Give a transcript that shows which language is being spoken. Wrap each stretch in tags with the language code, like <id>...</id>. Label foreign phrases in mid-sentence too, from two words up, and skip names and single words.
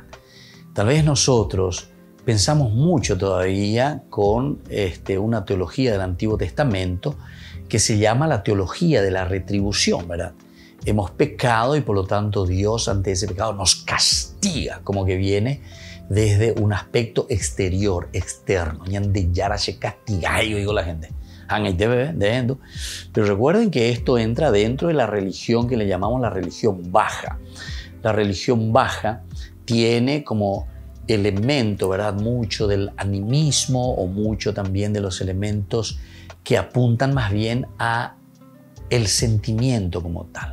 <es>Tal vez nosotros pensamos mucho todavía con una teología del Antiguo Testamento que se llama la teología de la retribución, ¿verdad? Hemos pecado y por lo tanto Dios ante ese pecado nos castiga, como que viene desde un aspecto exterior, externo.</es> <gn>Ñande Yarache castigayo,</gn> <es>digo la gente. Pero recuerden que esto entra dentro de la religión que le llamamos la religión baja. La religión baja tiene como elemento, ¿verdad?, mucho del animismo o mucho también de los elementos que apuntan más bien a el sentimiento como tal.</es>